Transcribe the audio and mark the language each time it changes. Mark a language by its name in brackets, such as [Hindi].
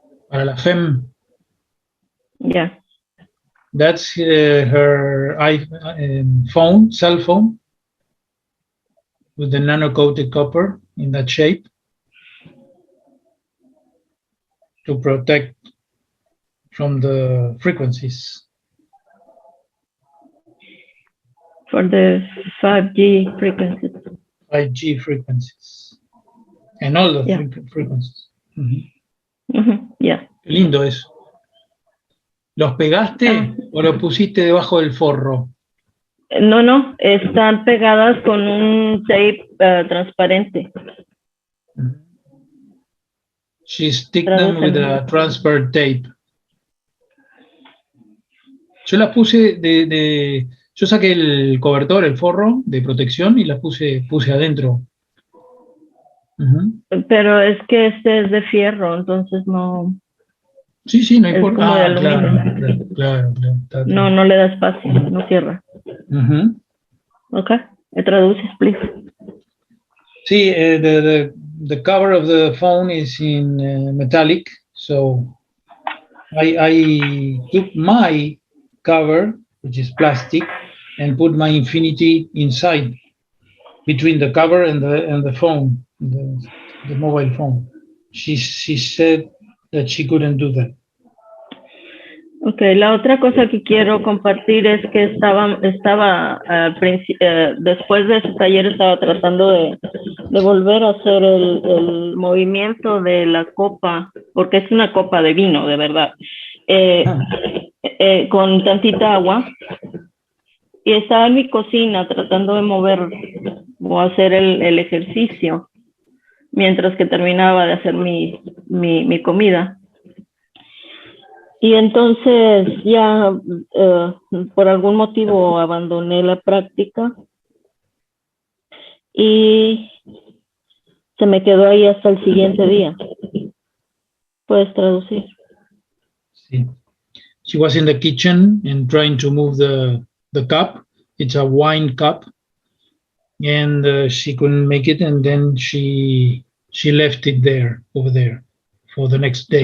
[Spanish] Para la FEM. [English] Yeah. That's her cell phone, with the nano-coated copper in that shape to protect from the frequencies. For the 5G frequencies. 5G frequencies. And all the frequencies. Yeah. [Spanish] Qué lindo eso. ¿Los pegaste o los pusiste debajo del forro? No, están pegadas con un tape transparente. [English] She stick them with a transfer tape. [Spanish] Yo las puse yo saqué el cobertor, el forro de protección y las puse adentro. Pero es que este es de fierro, entonces no. Sí, no es importa. como de aluminio. Claro. No le da espacio, no cierra. [English] Okay, [Spanish] traduces, [English] please. [Spanish] Sí, [English] the cover of the phone is in metallic, so I took my cover, which is plastic, and put my infinity inside, between the cover and the phone, the mobile phone. She said that she couldn't do that. [Spanish] Ok, la otra cosa que quiero compartir es que estaba al después de ese taller estaba tratando de volver a hacer el movimiento de la copa, porque es una copa de vino, de verdad, con tantita agua. Y estaba en mi cocina tratando de mover o hacer el ejercicio mientras que terminaba de hacer mi comida. Y entonces ya por algún motivo abandoné la práctica y se me quedó ahí hasta el siguiente día. ¿Puedes traducir? Sí. [English] She was in the kitchen and trying to move the cup. It's a wine cup. And she couldn't make it, and then she left it over there for the next day.